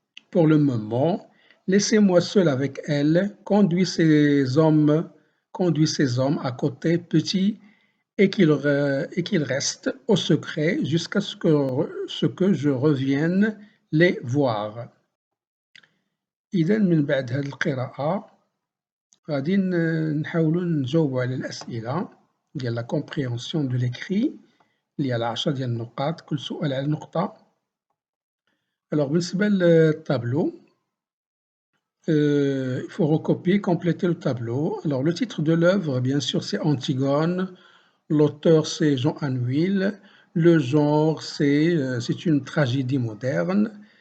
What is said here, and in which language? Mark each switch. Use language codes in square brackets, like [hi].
[fr] Pour le moment, laissez-moi seul avec elle. Conduis ces hommes à côté, petits, et qu'ils restent au secret jusqu'à ce que je revienne les voir. [ar] إذا من بعد هذه القراءة غادي نحاولوا نجاوبوا على الأسئلة ديال [fr] لا كومبريهنسيون دو ليكري [ar] اللي على 10 ديال النقاط، كل سؤال على نقطة. [fr] Alors [ar] بالنسبة للطابلو [fr] il faut recopier, compléter le tableau. Alors le titre de l'œuvre, bien sûr, c'est Antigone. L'auteur, c'est Jean Anouilh. Le genre, c'est une tragédie moderne.